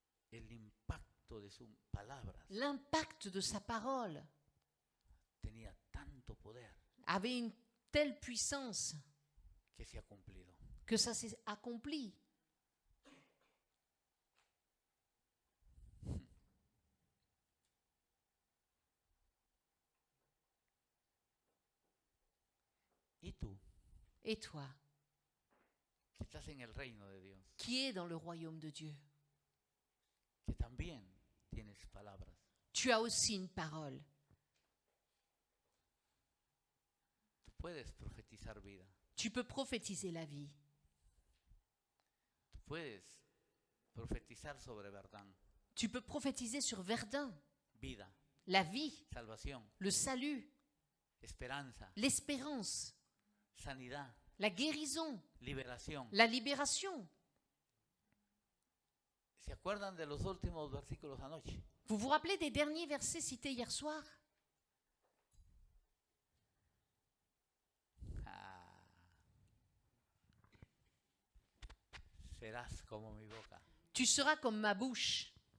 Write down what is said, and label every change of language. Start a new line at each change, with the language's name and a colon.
Spanish: El impacto de sus palabras
French: L'impact de sa parole
Spanish: tenía tanto poder
French: avait une telle puissance
Spanish: que se ha cumplido.
French: que ça s'est accompli.
Spanish: Y tú,
French: Et toi,
Spanish: que estás en el reino de Dios,
French: qui es dans le royaume de Dieu,
Spanish: que también tienes palabras,
French: tu as aussi une parole.
Spanish: tú puedes profetizar vida,
French: Tu peux prophétiser la vie.
Spanish: tú puedes profetizar sobre verdad,
French: Tu peux prophétiser sur Verdun,
Spanish: vida,
French: la vie,
Spanish: salvación,
French: le salut,
Spanish: esperanza,
French: l'espérance,
Spanish: sanidad,
French: la guérison,
Spanish: liberación.
French: la libération.
Spanish: ¿Se acuerdan de los últimos versículos anoche?
French: Vous vous rappelez des derniers versets cités hier soir? Ah.
Spanish: Serás como mi boca.
French: Tu seras comme ma bouche.